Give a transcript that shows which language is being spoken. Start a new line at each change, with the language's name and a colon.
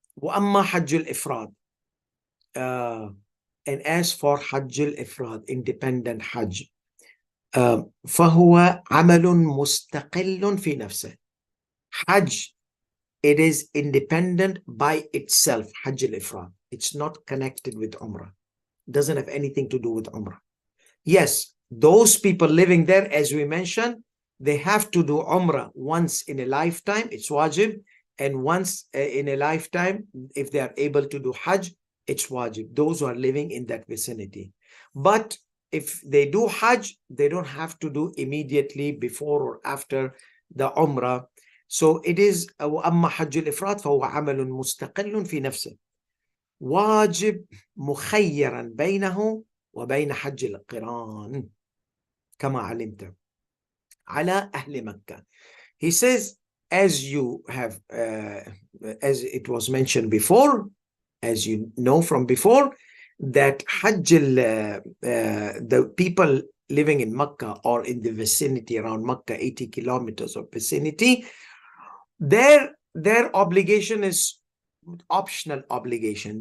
Arabic: وأما حج الإفراد,
English: and as for Hajj al-Ifrad, independent Hajj,
Arabic: فهو عمل مستقل في نفسه.
English: Hajj, it is independent by itself. Hajj al-Ifrad, it's not connected with Umrah. It doesn't have anything to do with Umrah. Yes, those people living there, as we mentioned, they have to do Umrah once in a lifetime, it's wajib, and once in a lifetime, if they are able to do Hajj, it's wajib, those who are living in that vicinity. But if they do Hajj, they don't have to do immediately before or after the Umrah. So it is
Arabic: وأما حج الإفراد فهو عمل مستقل في نفسه واجب مخيرا بينه وبين حج القران كما علمت على أهل مكة.
English: He says, as you have, as it was mentioned before, as you know from before, that Hajj, the people living in Mecca or in the vicinity around Mecca, 80 kilometers of vicinity, their obligation is optional obligation.